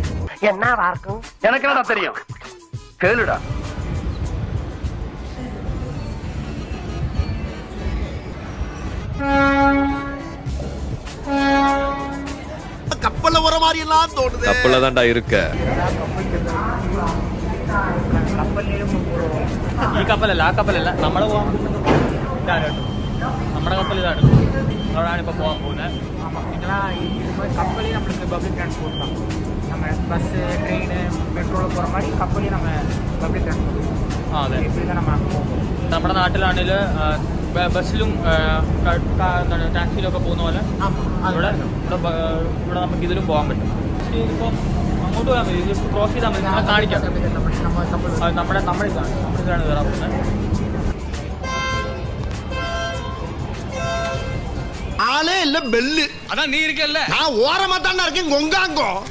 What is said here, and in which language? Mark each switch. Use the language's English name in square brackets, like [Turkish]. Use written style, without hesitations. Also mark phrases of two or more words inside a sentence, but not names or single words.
[Tamil] என்னவா இருக்கும் எனக்கு என்னடா தெரியும், கேளுடா. கப்பல்ல வர மாதிரி எல்லாம் தோணுது. கப்பல்ல தான்டா இருக்க. [Malayalam] ഈ കപ്പലല്ല, ആ കപ്പലല്ല, നമ്മുടെ പോകാൻ ഇതാണ് കേട്ടോ. നമ്മുടെ കപ്പൽ ഇതാണ്, അവിടെയാണ് ഇപ്പോൾ പോകാൻ പോകുന്നത്. [Tamil] கப்பலையும் நம்மளுக்கு [English] public transport [Tamil] தான். நம்ம பஸ்ஸு ட்ரெயின் மெட்ரோவில் போகிற மாதிரி கப்பலையும் நம்ம [English] public transport. [Tamil] അതെ, இப்படி தான் நம்ம அங்கே போகும். [Malayalam] നമ്മുടെ നാട്ടിലാണെങ്കിൽ ബസ്സിലും ടാക്സിയിലൊക്കെ പോകുന്ന പോലെ ഇവിടെ ഇവിടെ നമുക്ക് ഇതിലും പോകാൻ പറ്റും. ഇതിപ്പോൾ അങ്ങോട്ട് പോകാൻ പറ്റും, ഇത് ക്രോസ് ചെയ്താൽ മതി. നമ്മളെ കാണിക്കാം, നമ്മളിതാണ് കയറാൻ പോകുന്നത്. [Tamil] ஆளே இல்ல பெல்லு. அதான் நீ இருக்கல்ல, நான் ஓரமா தானே இருக்கேன். கொங்காங்கோ